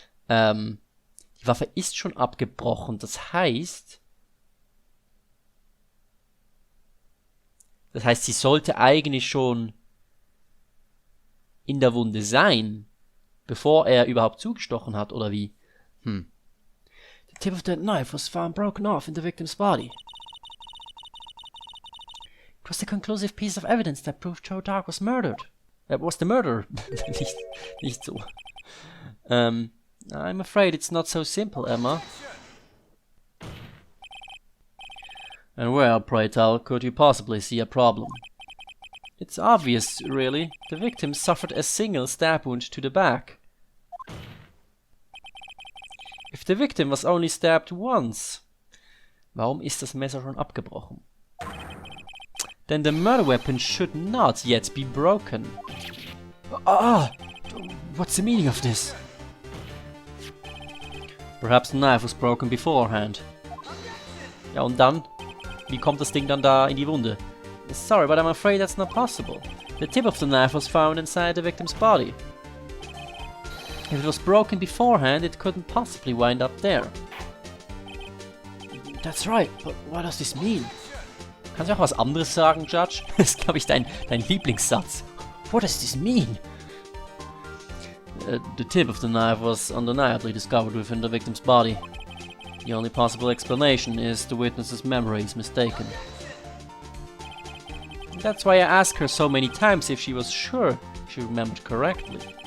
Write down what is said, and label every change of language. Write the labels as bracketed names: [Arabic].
[German] Die Waffe ist schon abgebrochen, das heißt, sie sollte eigentlich schon in der Wunde sein, bevor er überhaupt zugestochen hat, oder wie? [English] The tip of that knife was found broken off in the victim's body. It was the conclusive piece of evidence that proved Joe Dark was murdered. Was the murder? [German] nicht so. [English] I'm afraid it's not so simple, Emma. And where, pray tell, could you possibly see a problem? It's obvious, really. The victim suffered a single stab wound to the back. If the victim was only stabbed once, [German] warum ist das Messer schon abgebrochen? [English] Then the murder weapon should not yet be broken. What's the meaning of this? Perhaps the knife was broken beforehand. [German] Ja, und dann? Wie kommt das Ding dann da in die Wunde? [English] Sorry, but I'm afraid that's not possible. The tip of the knife was found inside the victim's body. If it was broken beforehand, it couldn't possibly wind up there. That's right, but what does this mean? [German] Kannst du auch was anderes sagen, Judge? Das ist, glaube ich, dein Lieblingssatz. [English] What does this mean? The tip of the knife was undeniably discovered within the victim's body. The only possible explanation is the witness's memory is mistaken. That's why I asked her so many times if she was sure she remembered correctly.